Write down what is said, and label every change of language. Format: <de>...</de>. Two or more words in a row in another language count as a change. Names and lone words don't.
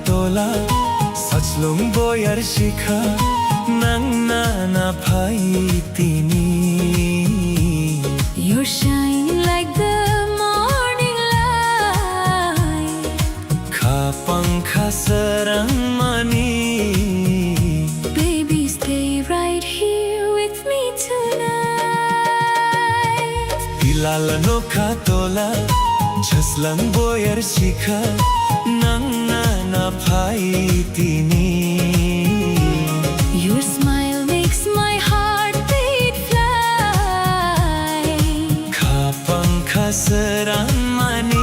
<trp>tola Sachlong boyar shikha Nangna na phai tini</trp> <en>You're shining like the morning light</en> <trp>Kha pankha sarang mani</trp> <en>Baby, stay right here with me tonight</en> <trp>Pilala no kha tola Jaslang boyar shikha Nangna na phai tini</trp> <en>Your smile makes my heart beat fly</en> <trp>Kha pankha sarang mani</trp>